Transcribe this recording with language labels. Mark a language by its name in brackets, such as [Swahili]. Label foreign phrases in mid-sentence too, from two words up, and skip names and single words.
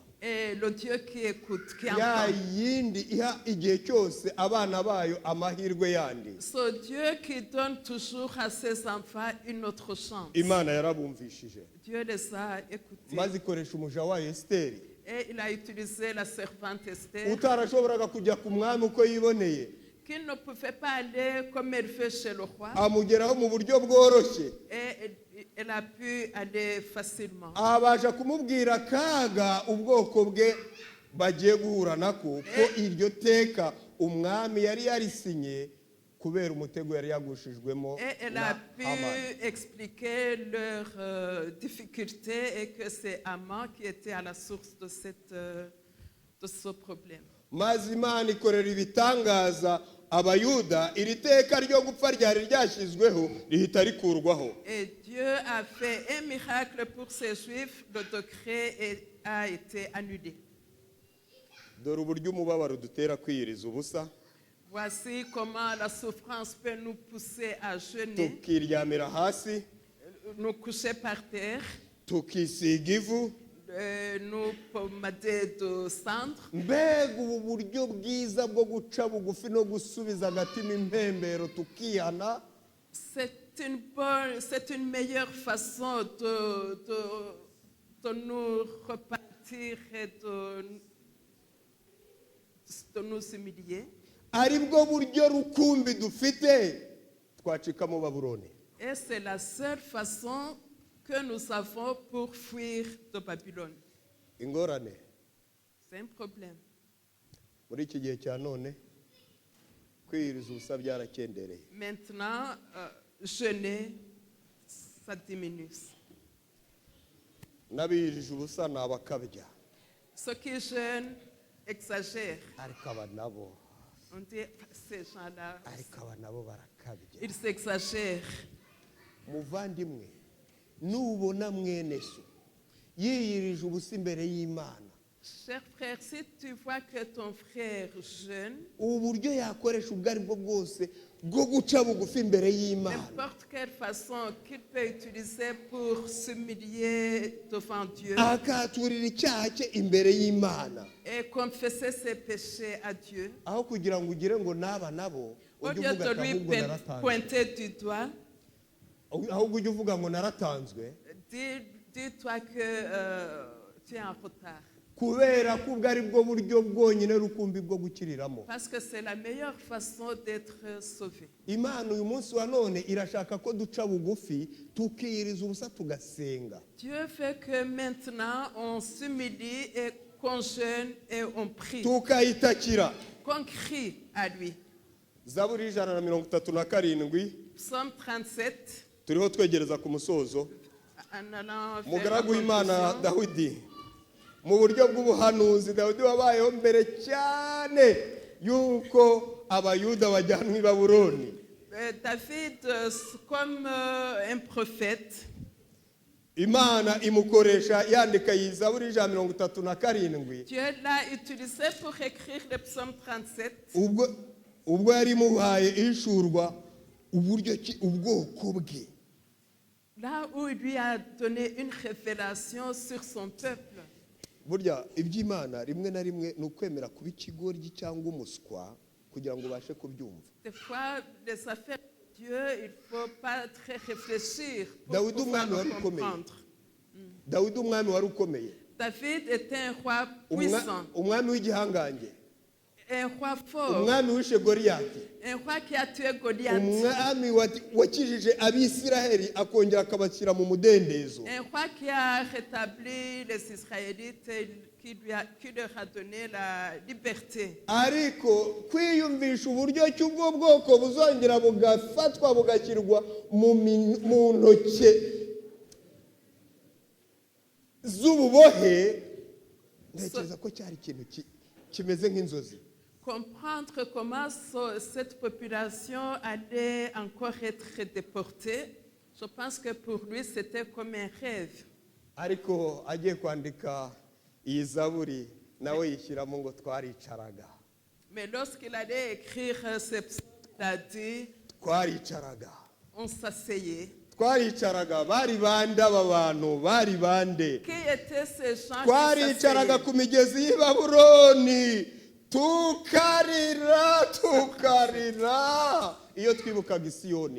[French] Et le Dieu qui écoute, qui [Kinyarwanda] ya [French] entend. [Kinyarwanda] yindi iha igihe cyose abana bayo amahirwe yandi [French] Ce Dieu qui donne toujours à ses enfants une autre chance. [Kinyarwanda] imana yarabumvishije [French] Dieu les a écoutés. [Kinyarwanda] maze ikoresha umuja wayo esiteri [French] Et il a utilisé la servante Esther, [Kinyarwanda] utarashoboraga kujya ku mwami uko yiboneye [French] qui ne pouvait pas aller comme elle veut chez le roi. [Kinyarwanda] amugeraho mu buryo bworoshye [French] Et elle a pu aller facilement. [Kinyarwanda] abasha kumubwira akaga ubwoko bwe bagiye guhura nako ko iryo teka umwami yari yarisinye kubera umutego yari yagushijwemo [French] Et elle [Kinyarwanda] na [French] a pu Hamani. expliquer leurs difficultés et que c'est Haman qui était à la source de ce problème. [Kinyarwanda] maze imana ikorera ibitangaza abayuda iri teka ryo gupfa ryari ryashyizweho rihita rikurwaho [French] Et Dieu a fait un miracle pour ces Juifs, le décret a été annulé. [Kinyarwanda] dore uburyo umubabaro dutera kwiyiriza ubusa [French] Voici comment la souffrance peut nous pousser à jeûner, [Kinyarwanda] tukiryamira hasi [French] nous coucher par terre, [Kinyarwanda] tukisiga ivu [French] nous pommader de cendre. [Kinyarwanda] mbega ubu buryo bwiza bwo guca bugufi no gusubiza agatima impembero tukihana [French] C'est une meilleure façon de nous repentir et de nous humilier. [Kinyarwanda] ari bwo buryo rukumbi dufite twacika mu Babuloni. [French] Et c'est la seule façon que nous avons pour fuir de Babylone. [Kinyarwanda] ingorane [French] C'est un problème. [Kinyarwanda] muri iki gihe cya none kwiyiriza ubusa byarakendereye [French] Maintenant, jeûner, ça diminue. [Kinyarwanda] n'abiyirije ubusa ni abakabya [French] Ceux qui jeûnent exagèrent. [Kinyarwanda] ariko aba nabo [French] On dit, ces gens-là, [Kinyarwanda] ariko aba nabo barakabya [French] ils exagèrent. [Kinyarwanda] muvandimwe nubona mwene so yiyirije ubusa imbere y'Imana [French] Cher frère, si tu vois que ton frère jeûne, [Kinyarwanda] ubu buryo yakoresha ubwo ari bwo bwose bwo guca bugufi imbere y'Imana [French] n'importe quelle façon qu'il peut utiliser pour s'humilier devant Dieu [Kinyarwanda] akaturira icyaha cye imbere y'Imana [French] et confesser ses péchés à Dieu, [Kinyarwanda] aho kugira ngo ugire ngo n'aba nabo [French] au [Kinyarwanda] ujye [French] lieu [Kinyarwanda] uvuga [French] de [Kinyarwanda] ati [French] lui [Kinyarwanda] ahubwo naratanzwe [French] pointer du doigt, [Kinyarwanda] ahubwo ujye uvuga ngo naratanzwe [French] dis-toi que tu es en retard. [Kinyarwanda] kubera ko ubwo ari bwo buryo bwonyine rukumbi bwo gukiriramo [French] Parce que c'est la meilleure façon d'être sauvé. [Kinyarwanda] Imana uyu munsi wa none irashaka ko duca bugufi tukiyiriza ubusa tugasenga [French] Dieu veut que maintenant on s'humilie et qu'on jeûne et on prie, [Kinyarwanda] tukayitakira [French] qu'on crie à lui. [Kinyarwanda] zaburi 137 [French] Psaume 37, [Kinyarwanda] turiho twegereza ku musozo [French] en allant vers la [Kinyarwanda] umugaragu w'Imana [French] conclusion. [Kinyarwanda] Dawidi mu buryo bw'ubuhanuzi Dawidi wabayeho mbere cyane yuko abayuda bajyanwa i Babuloni [French] David, comme un prophète, [Kinyarwanda] Imana imukoresha yandika iyi zaburi 137 [French] Dieu l'a utilisé pour écrire le psaume 37. [Kinyarwanda] ubwo yari muhaye ishurwa uburyo ki ubwoko bwe [French] Là où il lui a donné une révélation sur son peuple. [Kinyarwanda] burya iby'Imana rimwe na rimwe ni ukwemera kuba ikigoryi cyangwa umuswa kugira ngo ubashe kubyumva [French] Des fois, les affaires de Dieu, il ne faut pas très réfléchir pour [Kinyarwanda] Dawidi [French] pouvoir [Kinyarwanda] umwami wari [French] le [Kinyarwanda] ukomeye [French] comprendre. [Kinyarwanda] Dawidi umwami wari ukomeye [French] David était un roi puissant, [Kinyarwanda] umwami w'igihangange [French] un roi fort, [Kinyarwanda] umwami wishe Goliyati [French] un roi qui a tué Goliath, [Kinyarwanda] umwami wakijije Abisiraheli akongera akabashyira mu mudendezo [French] un roi qui a rétabli les Israélites et qui leur a donné la liberté. [Kinyarwanda] ariko kwiyumvisha uburyo ki ubwo bwoko buzongera bugafatwa bugashyirwa mu ntoke z'ububohe ntekereza ko cyari ikintu kimeze nk'inzozi. [French] comprendre comment cette population allait encore être déportée, je pense que pour lui, c'était comme un rêve. [Kinyarwanda] ariko agiye kwandika iyi zaburi nawe yishyiramo ngo twaricaraga. [French] Mais lorsqu'il allait écrire ce psaume, il a dit, [Kinyarwanda] Twaricaraga. [French] on s'asseyait. [Kinyarwanda] Twaricaraga. Bari bande aba bantu, bari bande. [French] Qui étaient ces gens qui [Kinyarwanda] Twaricaraga [French] s'asseyaient? [Kinyarwanda] ku migezi y'i Babuloni tukarira iyo twibukaga Isiyoni.